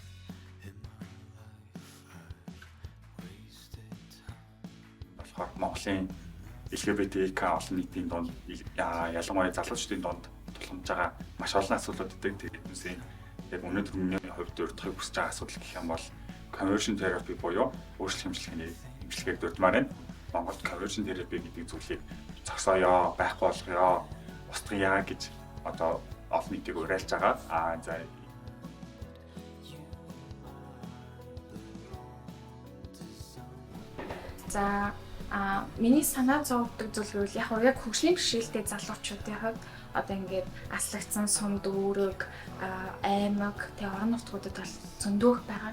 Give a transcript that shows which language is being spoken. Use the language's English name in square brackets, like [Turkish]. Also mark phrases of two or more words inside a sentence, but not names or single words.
[Mongolian] Монголын LGBT олон нийтийн дунд ялангуяа залуучдын дунд тулгамж байгаа маш олон асуудлууд өгдөг. Тэрнээс яг өнөөдөр миний хувьд урдахыг хүсэж байгаа асуудал гэх юм бол [English] conversion therapy [Mongolian] буюу өөрчлөлт хэмжлэгийн эмчилгээг дурдмаар байна. Монголд [English] conversion therapy [Mongolian] гэдэг зүйлийг зогсооё, байхгүй болгоё, устгая гэж одоо олон нийтийг уриалж байгаа. За миний санаа зовдөг зүйл бол яг хөгжлийн бэрхшээлтэй залуучуудын хувьд одоо ингээд аслагдсан сум дүүрэг, аймаг, тэг орон нутгуудад бол зөндөөх байгаа.